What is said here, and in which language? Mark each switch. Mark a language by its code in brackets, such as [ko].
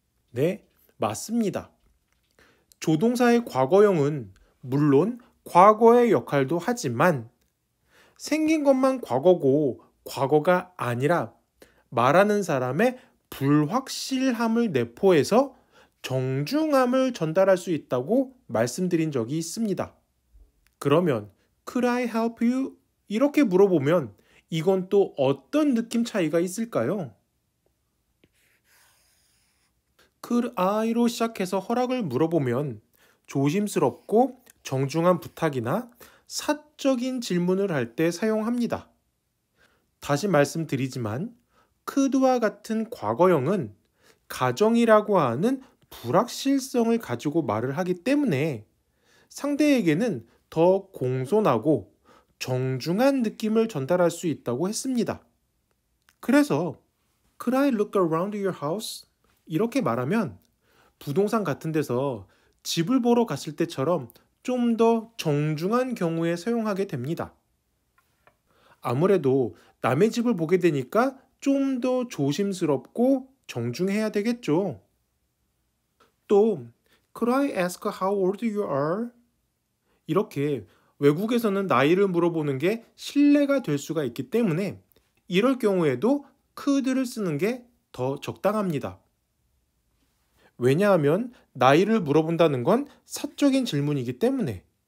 [ko] 네, 맞습니다. 조동사의 과거형은 물론 과거의 역할도 하지만 생긴 것만 과거고 과거가 아니라 말하는 사람의 불확실함을 내포해서 정중함을 전달할 수 있다고 말씀드린 적이 있습니다. 그러면 [en] Could I help you? [ko] 이렇게 물어보면 이건 또 어떤 느낌 차이가 있을까요? Could I로 시작해서 허락을 물어보면 조심스럽고 정중한 부탁이나 사적인 질문을 할 때 사용합니다. 다시 말씀드리지만 could와 같은 과거형은 가정이라고 하는 불확실성을 가지고 말을 하기 때문에 상대에게는 더 공손하고 정중한 느낌을 전달할 수 있다고 했습니다. 그래서 [en] Could I look around your house? [ko] 이렇게 말하면 부동산 같은 데서 집을 보러 갔을 때처럼 좀 더 정중한 경우에 사용하게 됩니다. 아무래도 남의 집을 보게 되니까 좀 더 조심스럽고 정중해야 되겠죠. 또 [en] Could I ask how old you are? [ko] 이렇게 외국에서는 나이를 물어보는 게 신뢰가 될 수가 있기 때문에 이럴 경우에도 could를 쓰는 게 더 적당합니다. 왜냐하면 나이를 물어본다는 건 사적인 질문이기 때문에.